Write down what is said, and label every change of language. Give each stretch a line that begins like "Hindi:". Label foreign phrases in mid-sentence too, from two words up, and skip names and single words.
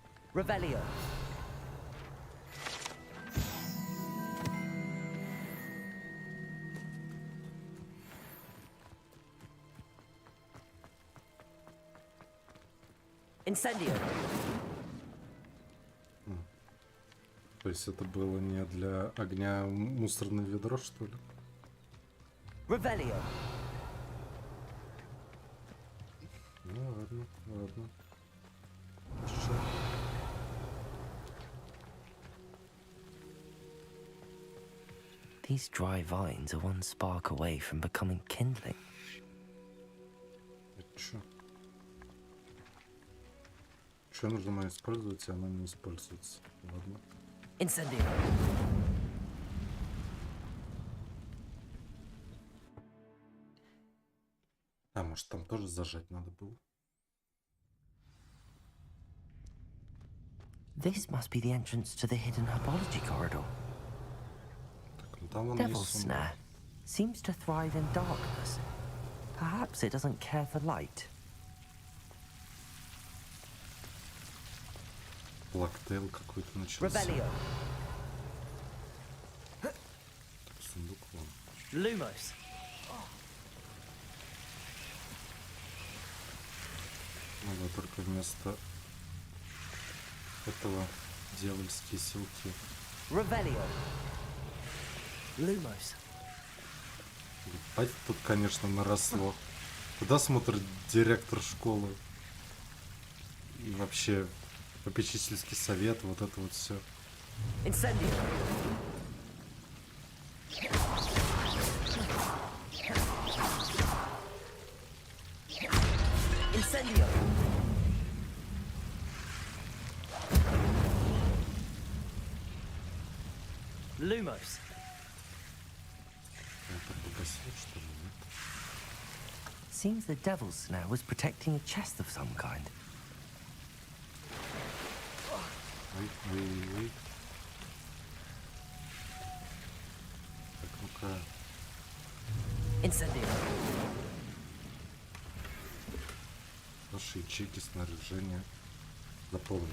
Russian: Revelio. Incendio. То есть это было не для огня мусорное ведро, что ли? Revelio. Ну ладно, ладно. Хорошо.
English: These dry vines are one spark away from becoming kindling.
Russian: Это чё? Чё нужно мое использовать, и оно не используется? Ладно. Incendio. А, может там тоже зажать надо было?
English: This must be the entrance to the hidden herbology corridor.
Russian: Так, ну там вон
English: Devil's
Russian: есть
English: snare seems to thrive in darkness. Perhaps it doesn't care for light.
Russian: Блэктейл какой-то начался. Revelio. Так, сундук вон. Lumos. Надо только вместо этого дьявольские силки. Revelio. Lumos. Ать тут, конечно, наросло. Куда смотрит директор школы? И вообще попечительский совет, вот это вот все. Incendio. Incendio. Lumos. Это погасил, что ли, нет?
English: Seems the devil's snare was protecting a chest of some kind.
Russian: Ой. Так, ну-ка. Incendio. Наши ячейки снаряжения заполнены.